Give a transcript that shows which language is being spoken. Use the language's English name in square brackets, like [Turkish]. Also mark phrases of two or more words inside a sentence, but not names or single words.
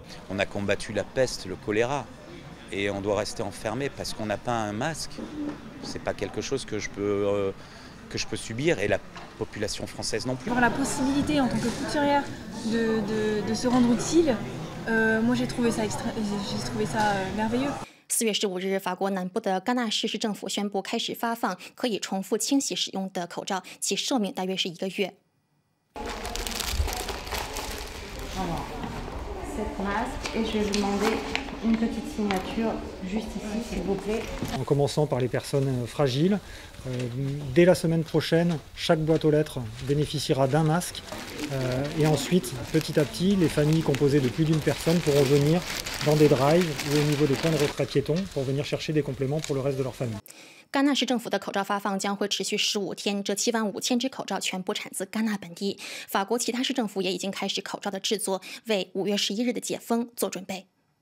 [French] On a combattu la peste, le choléra, et on doit rester enfermé parce qu'on n'a pas un masque. C'est pas quelque chose que je peux subir, et la population française non plus. Avoir la possibilité en tant que couturière de se rendre utile, moi j'ai trouvé ça merveilleux. [Chinese] 4 月15日，法国南部的戛纳市市政府宣布开始发放可以重复清洗使用的口罩，其寿命大约是1个月。 [French] Cette masque, et je vais vous demander une petite signature juste ici, s'il vous plaît. En commençant par les personnes fragiles. Dès la semaine prochaine, chaque boîte aux lettres bénéficiera d'un masque. Et ensuite, petit à petit, les familles composées de plus d'une personne pourront venir dans des drives ou au niveau des points de retrait piétons pour venir chercher des compléments pour le reste de leur famille. [Chinese] 戛纳市政府的口罩发放将会持续15天，这75000只口罩全部产自戛纳本地。法国其他市政府也已经开始口罩的制作，为5月11日的解封做准备。